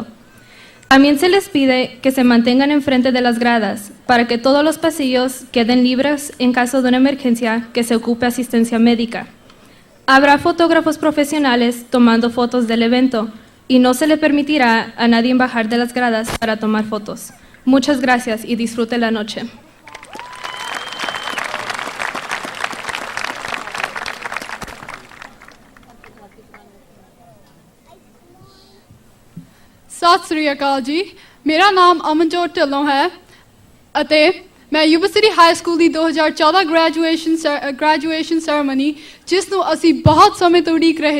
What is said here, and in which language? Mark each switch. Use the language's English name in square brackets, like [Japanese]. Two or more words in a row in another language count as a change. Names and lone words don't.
[Spanish] También se les pide que se mantengan enfrente de las gradas para que todos los pasillos queden libres en caso de una emergencia que se ocupe asistencia médica. Habrá fotógrafos profesionales tomando fotos del evento y no se le permitirá a nadie bajar de las gradas para tomar fotos. Muchas gracias y disfrute la noche. [Punjabi] ਸਤਿ ਸ੍ਰੀ ਅਕਾਲ ਜੀ ਮੇਰਾ ਨਾਮ ਅਮਨਜੋਤ ਢਿੱਲੋਂ ਹੈ ਅਤੇ ਮੈਂ ਯੂਬਾ ਸਿਟੀ ਹਾਈ ਸਕੂਲ ਦੀ 2014 [English] graduation ceremony [Punjabi] ਜਿਸ ਨੂੰ ਅਸੀਂ ਬਹੁਤ ਸਮੇਂ ਤੋਂ ਉਡੀਕ ਰਹੇ